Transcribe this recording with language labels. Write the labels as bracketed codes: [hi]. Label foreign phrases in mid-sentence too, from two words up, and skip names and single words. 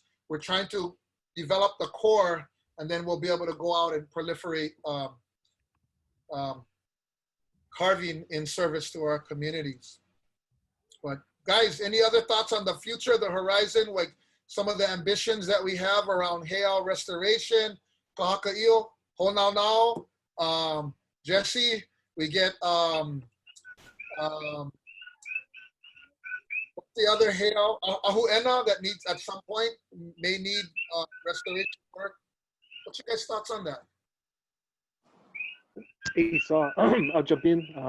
[en] We're trying to develop the core, and then we'll be able to go out and proliferate carving in service to our communities. But guys, any other thoughts on the future, the horizon, like some of the ambitions that we have around heiau restoration, kahakaʻio, honaunau, Jesse, we get what's the other heiau, ahuena, that needs at some point may need restoration work. What's your guys' thoughts on that? Hey, so I'll jump in.